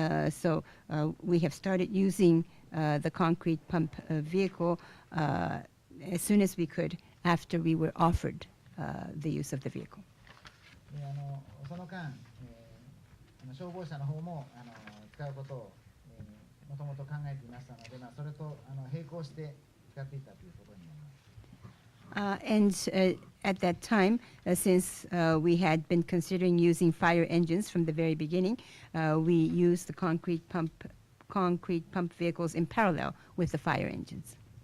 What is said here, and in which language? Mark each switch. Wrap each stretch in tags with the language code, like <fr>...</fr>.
<en>So we have started using the concrete pump vehicle as soon as we could after we were offered the use of the vehicle.</en> <ja>でその間、消防車の方も使うことをもともと考えていましたので、それと並行して使っていたということになります。</ja> <en>And at that time, since we had been considering using fire engines from the very beginning, we used the concrete pump vehicles in parallel with the fire engines.</en>